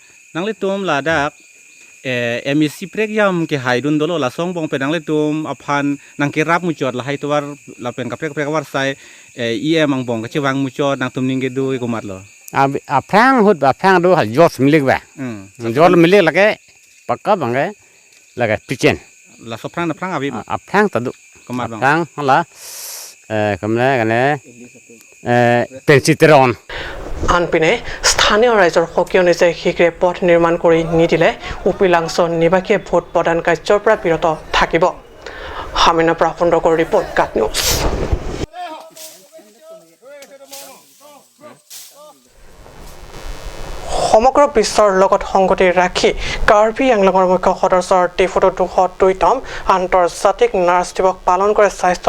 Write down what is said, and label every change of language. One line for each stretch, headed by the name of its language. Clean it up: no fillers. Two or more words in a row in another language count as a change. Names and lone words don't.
Karbi: nangli tom la dak MSc prek yam ke haidun dolo la song bong pedang le tum aphan nang ke rap muchot la hai towar la pen ka prek war sai mang bong ka chiwang muchot nang tum ning ge du ko mat lo a phang hut ba phang do ha jot milik ba jot milik la ke pakka bang ge la ke pichen la so prang na prang abi a phang ta du ko mat bang phang hala kamle gane pensitron
Assamese: আনপিনে স্থানীয় ৰাইজৰ সকিয়নি যে শীঘ্ৰে পথ নিৰ্মাণ কৰি নিদিলে উপিলাংছ নিবাসীয়ে ভোট প্ৰদান কাৰ্যৰ পৰা বিৰত থাকিব হামিনা প্ৰাফুণ্ডকৰ ৰিপৰ্ট কাট নিউজ সমগ্ৰ বিশ্বৰ লগত সংগতি ৰাখি কাৰ্বি আংলঙৰ মুখ্য সদস্যৰ টিফুটো 202তম আন্তৰ্জাতিক নাৰ্ছ দিৱস পালন কৰে স্বাস্থ্য